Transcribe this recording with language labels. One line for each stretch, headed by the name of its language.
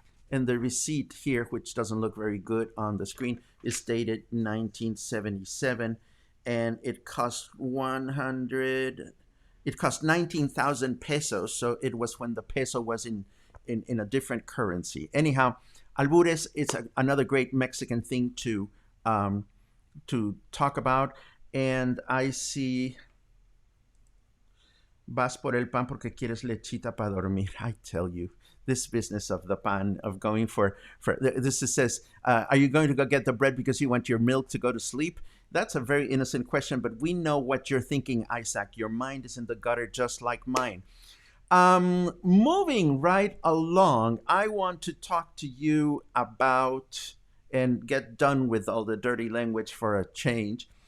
English: And the receipt here, which doesn't look very good on the screen, is dated 1977, and it cost 19,000 pesos. So it was when the peso was in a different currency. Anyhow, albures, it's another great Mexican thing to talk about. And I see,
Spanish: vas por el pan porque quieres lechita para dormir.
English: I tell you, this business of the pan, of going for this says, are you going to go get the bread because you want your milk to go to sleep? That's a very innocent question, but we know what you're thinking, Isaac. Your mind is in the gutter just like mine. Moving right along, I want to talk to you about, and get done with all the dirty language for a change.